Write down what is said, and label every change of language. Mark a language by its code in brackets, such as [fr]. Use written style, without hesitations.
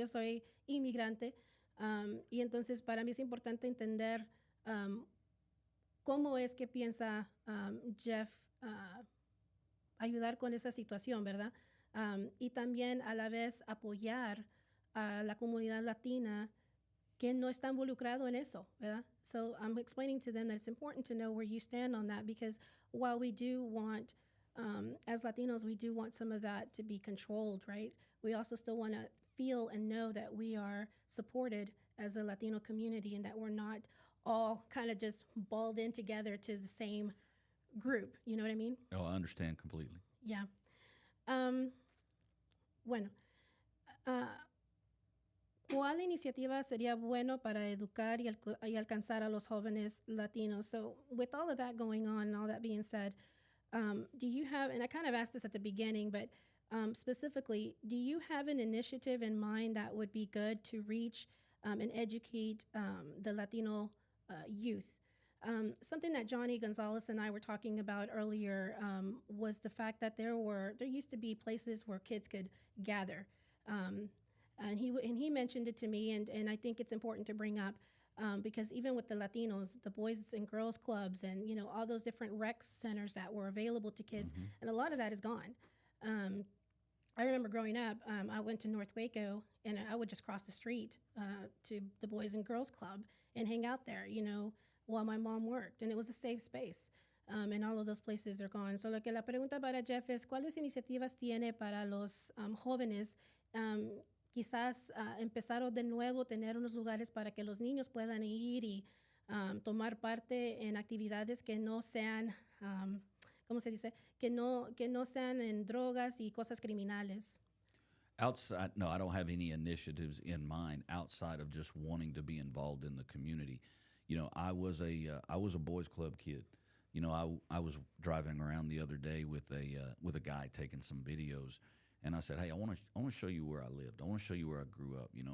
[es] Yo soy inmigrante, y entonces para mí es importante entender cómo es que piensa Jeff ayudar con esa situación, ¿verdad? Y también a la vez apoyar a la comunidad latina que no está involucrado en eso, ¿verdad? [en] So I'm explaining to them that it's important to know where you stand on that, because while we do want, as Latinos, we do want some of that to be controlled, right? We also still want to feel and know that we are supported as a Latino community and that we're not all kind of just balled in together to the same group. You know what I mean? Oh, I understand completely. Yeah. [es] Bueno, ¿cuál iniciativa sería bueno para educar y alcanzar a los jóvenes latinos? [en] So with all of that going on and all that being said, do you have, and I kind of asked this at the beginning, but specifically, do you have an initiative in mind that would be good to reach and educate the Latino youth? Something that Johnny Gonzalez and I were talking about earlier was the fact that there used to be places where kids could gather. And he mentioned it to me, and I think it's important to bring up because even with the Latinos, the Boys and Girls Clubs and, all those different rec centers that were available to kids, and a lot of that is gone. I remember growing up, I went to North Waco, and I would just cross the street to the Boys and Girls Club and hang out there, while my mom worked, and it was a safe space. And all of those places are gone. [es] So la pregunta para Jeff es, ¿cuáles iniciativas tiene para los jóvenes quizás empezar de nuevo, tener unos lugares para que los niños puedan ir y tomar parte en actividades que no sean, ¿cómo se dice? Que no sean en drogas y cosas criminales? [en] Outside, no, I don't have any initiatives in mind outside of just wanting to be involved in the community. I was a boys club kid. I was driving around the other day with a guy taking some videos, and I said, "Hey, I want to show you where I lived. I want to show you where I grew up."